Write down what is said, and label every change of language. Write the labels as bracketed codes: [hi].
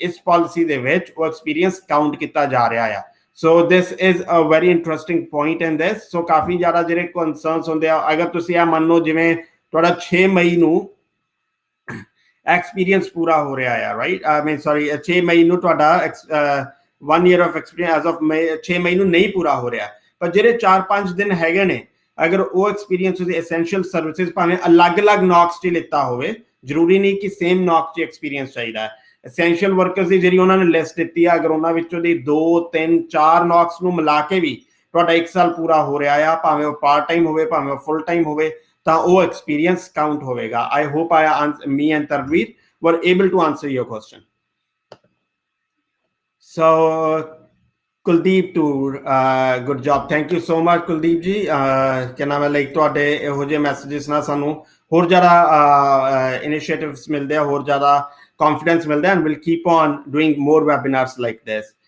[pa] ਇਸ policy ਦੇ ਵਿੱਚ ਉਹ experience count ਕੀਤਾ ਜਾ ਰਿਹਾ ਆ। [en] So this is a very interesting point in this. [pa] So ਕਾਫੀ ਜ਼ਿਆਦਾ ਜਿਹੜੇ concerns ਹੁੰਦੇ ਆ, ਅਗਰ ਤੁਸੀਂ ਇਹ ਮੰਨ ਲਓ ਜਿਵੇਂ ਤੁਹਾਡਾ 6 ਮਈ ਨੂੰ ਐਕਸਪੀਰੀਅੰਸ ਪੂਰਾ ਹੋ ਰਿਹਾ ਆ, ਰਾਈਟ, [en] I mean sorry [pa] 6 ਮਈ ਨੂੰ ਤੁਹਾਡਾ [en] 1 year of experience as of [pa] 6 ਮਈ ਨੂੰ ਨਹੀਂ ਪੂਰਾ ਹੋ ਰਿਹਾ, ਪਰ ਜਿਹੜੇ 4-5 ਦਿਨ ਹੈਗੇ ਨੇ ਅਗਰ ਉਹ ਐਕਸਪੀਰੀਅੰਸ ਤੁਸੀਂ ਐਸੈਂਸ਼ੀਅਲ ਸਰਵਿਸਿਜ਼ ਭਾਵੇਂ ਅਲੱਗ-ਅਲੱਗ ਨੌਕਸ 'ਚ ਲਿੱਤਾ ਹੋਵੇ, ਜ਼ਰੂਰੀ ਨਹੀਂ ਕਿ ਸੇਮ ਨੌਕਸ 'ਚ ਐਕਸਪੀਰੀਅੰਸ ਚਾਹੀਦਾ ਹੈ। ਐਸੈਂਸ਼ੀਅਲ ਵਰਕਰਸ ਦੀ ਜਿਹੜੀ ਉਹਨਾਂ ਨੇ ਲਿਸਟ ਦਿੱਤੀ ਆ, ਅਗਰ ਉਹਨਾਂ ਵਿੱਚੋਂ ਦੀ 2-3-4 ਨੌਕਸ ਨੂੰ ਮਿਲਾ ਕੇ ਵੀ ਤੁਹਾਡਾ 1 ਸਾਲ ਪੂਰਾ ਹੋ ਰਿਹਾ ਆ, ਭਾਵੇਂ ਉਹ ਪਾਰਟ ਟਾਈਮ ਹੋਵੇ ਭਾਵੇਂ ਉਹ ਫੁੱਲ ਟਾਈਮ ਹੋਵੇ, ਤਾਂ ਉਹ ਐਕਸਪੀਰੀਅੰਸ ਕਾਊਂਟ ਹੋਵੇਗਾ। [en] I hope me and Tarveer were able to answer your question. So Kuldeep Tour, good job, thank you so much Kuldeep ji। [hi] क्या नाम है, [pa] लाइक ਤੁਹਾਡੇ ਇਹੋ ਜਿਹੇ ਮੈਸੇजेस ਨਾਲ ਸਾਨੂੰ ਹੋਰ ਜ਼ਿਆਦਾ ਇਨੀਸ਼ੀਏਟਿਵਸ ਮਿਲਦੇ ਆ, ਹੋਰ ਜ਼ਿਆਦਾ confidence ਮਿਲਦਾ ਹੈ, [en] and we'll keep on doing more webinars like this.